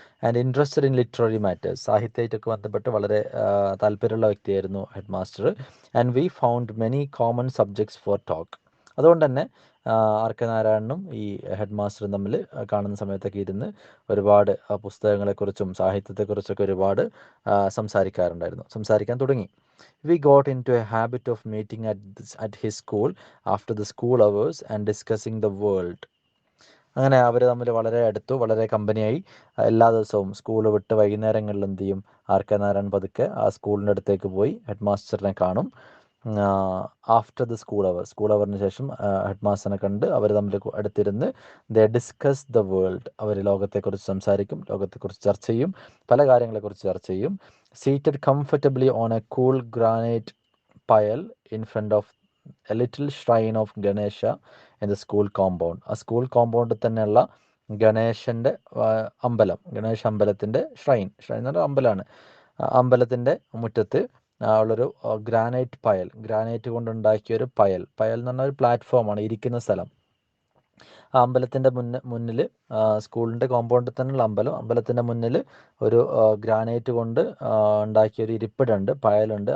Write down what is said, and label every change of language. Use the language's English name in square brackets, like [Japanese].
[Malayalam] And interested in literary matters. സാഹിത്യമായിട്ടൊക്കെ ബന്ധപ്പെട്ട് വളരെ താല്പര്യമുള്ള വ്യക്തിയായിരുന്നു head master. [English] And we found many common subjects for talk. [Malayalam] അതുകൊണ്ട് തന്നെ ആർ കെ നാരായണനും ഈ ഹെഡ് മാസ്റ്ററും തമ്മിൽ കാണുന്ന സമയത്തൊക്കെ ഇരുന്ന് ഒരുപാട് പുസ്തകങ്ങളെക്കുറിച്ചും സാഹിത്യത്തെക്കുറിച്ചൊക്കെ ഒരുപാട് സംസാരിക്കാൻ തുടങ്ങി. [English] We got into a habit of meeting at his school after the school hours and discussing the world. [Malayalam] അങ്ങനെ അവർ തമ്മിൽ വളരെ അടുത്തു, വളരെ കമ്പനിയായി. എല്ലാ ദിവസവും സ്കൂൾ വിട്ട് വൈകുന്നേരങ്ങളിൽ എന്ത് ചെയ്യും, ആർ കെ നാരായണൻ പതുക്കെ ആ സ്കൂളിൻ്റെ അടുത്തേക്ക് പോയി ഹെഡ് മാസ്റ്ററിനെ കാണും. [English] after the school [Malayalam] അവറിന് ശേഷം ഹെഡ് മാസ്റ്ററിനെ കണ്ട് അവർ തമ്മിൽ അടുത്തിരുന്ന് [English] They discuss the world. [Malayalam] അവർ ലോകത്തെക്കുറിച്ച് സംസാരിക്കും, ലോകത്തെക്കുറിച്ച് ചർച്ച ചെയ്യും, പല കാര്യങ്ങളെക്കുറിച്ച് ചർച്ച ചെയ്യും. [English] Seated comfortably on a cool granite pile in front of a little shrine of Ganesha in the school compound. [Malayalam] ആ സ്കൂൾ കോമ്പൗണ്ടിൽ തന്നെയുള്ള ഗണേശൻ്റെ അമ്പലം, ഗണേശ അമ്പലത്തിൻ്റെ ഷ്രൈൻ എന്ന് പറഞ്ഞാൽ അമ്പലമാണ്. അമ്പലത്തിൻ്റെ മുറ്റത്ത് ഉള്ളൊരു ഗ്രാനൈറ്റ് കൊണ്ടുണ്ടാക്കിയൊരു പയൽ എന്ന് പറഞ്ഞാൽ ഒരു പ്ലാറ്റ്ഫോമാണ്, ഇരിക്കുന്ന സ്ഥലം. ആ അമ്പലത്തിൻ്റെ മുന്നിൽ സ്കൂളിൻ്റെ കോമ്പൗണ്ടിൽ തന്നെയുള്ള അമ്പലത്തിൻ്റെ മുന്നിൽ ഒരു ഗ്രാനൈറ്റ് കൊണ്ട് ഉണ്ടാക്കിയൊരു ഇരിപ്പിടമുണ്ട്, പയലുണ്ട്.